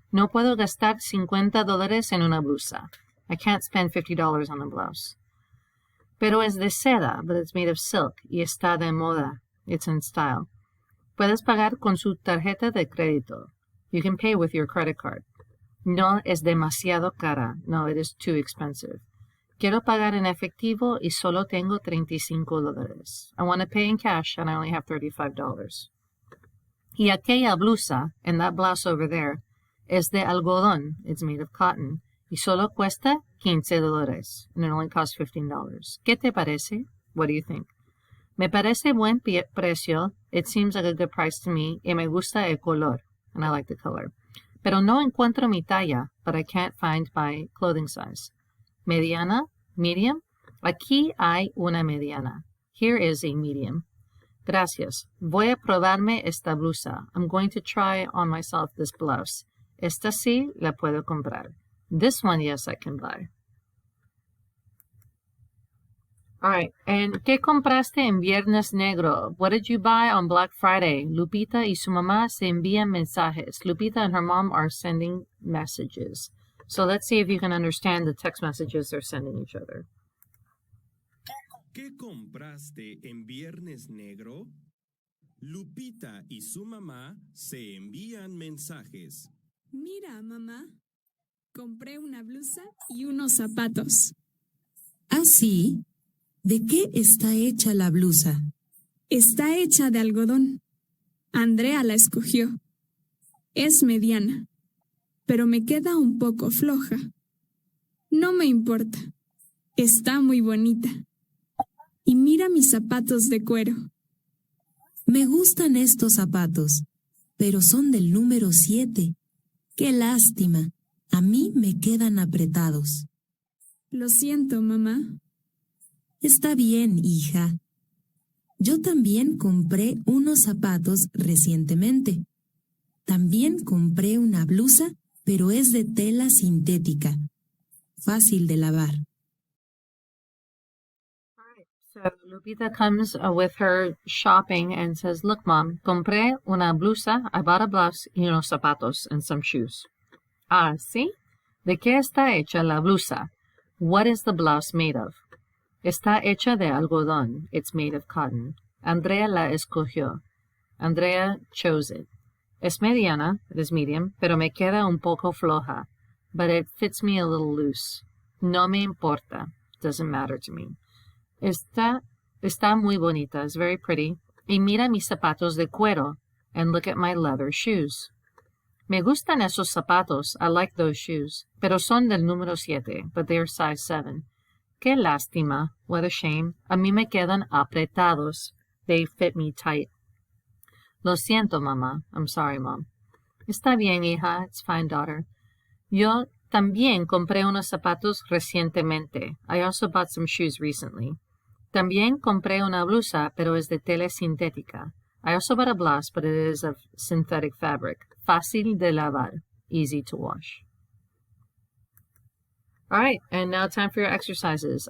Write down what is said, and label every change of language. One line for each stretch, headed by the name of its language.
Spanish: No puedo gastar $50 en una blusa.
English: I can't spend $50 on a blouse.
Spanish: Pero es de seda,
English: but it's made of silk.
Spanish: Y está de moda.
English: It's in style.
Spanish: Puedes pagar con su tarjeta de crédito.
English: You can pay with your credit card.
Spanish: No es demasiado cara.
English: No, it is too expensive.
Spanish: Quiero pagar en efectivo y solo tengo $35.
English: I want to pay in cash and I only have $35.
Spanish: Y aquella blusa,
English: and that blouse over there,
Spanish: es de algodón.
English: It's made of cotton.
Spanish: Y solo cuesta $15.
English: And it only costs $15.
Spanish: ¿Qué te parece?
English: What do you think?
Spanish: Me parece buen precio.
English: It seems like a good price to me.
Spanish: Y me gusta el color.
English: And I like the color.
Spanish: Pero no encuentro mi talla,
English: but I can't find my clothing size.
Spanish: Mediana, medium. Aquí hay una mediana.
English: Here is a medium.
Spanish: Gracias. Voy a probarme esta blusa.
English: I'm going to try on myself this blouse.
Spanish: Esta sí la puedo comprar.
English: This one, yes, I can buy. All right. And
Spanish: ¿qué compraste en Viernes Negro?
English: What did you buy on Black Friday?
Spanish: Lupita y su mamá se envían mensajes.
English: Lupita and her mom are sending messages. So let's see if you can understand the text messages they're sending each other.
Spanish: ¿Qué compraste en Viernes Negro? Lupita y su mamá se envían mensajes. Mira, mamá, compré una blusa y unos zapatos. ¿Ah, sí? ¿De qué está hecha la blusa? Está hecha de algodón. Andrea la escogió. Es mediana, pero me queda un poco floja. No me importa. Está muy bonita. Y mira mis zapatos de cuero. Me gustan estos zapatos, pero son del número 7. ¡Qué lástima! A mí me quedan apretados. Lo siento, mamá. Está bien, hija. Yo también compré unos zapatos recientemente. También compré una blusa, pero es de tela sintética. Fácil de lavar.
English: So Lupita comes with her shopping and says, look, Mom,
Spanish: compré una blusa,
English: I bought a blouse
Spanish: y unos zapatos
English: and some shoes.
Spanish: Ah, ¿sí? ¿De qué está hecha la blusa?
English: What is the blouse made of?
Spanish: Está hecha de algodón.
English: It's made of cotton.
Spanish: Andrea la escogió.
English: Andrea chose it.
Spanish: Es mediana,
English: it is medium,
Spanish: pero me queda un poco floja.
English: But it fits me a little loose.
Spanish: No me importa.
English: Doesn't matter to me.
Spanish: Está muy bonita.
English: It's very pretty.
Spanish: Y mira mis zapatos de cuero.
English: And look at my leather shoes.
Spanish: Me gustan esos zapatos.
English: I like those shoes.
Spanish: Pero son del número 7.
English: But they're size 7.
Spanish: Qué lástima.
English: What a shame.
Spanish: A mí me quedan apretados.
English: They fit me tight.
Spanish: Lo siento, mamá.
English: I'm sorry, Mom.
Spanish: Está bien, hija.
English: It's fine, daughter.
Spanish: Yo también compré unos zapatos recientemente.
English: I also bought some shoes recently.
Spanish: También compré una blusa, pero es de tela sintética.
English: I also bought a blouse, but it is of synthetic fabric.
Spanish: Fácil de lavar.
English: Easy to wash. All right, and now time for your exercises.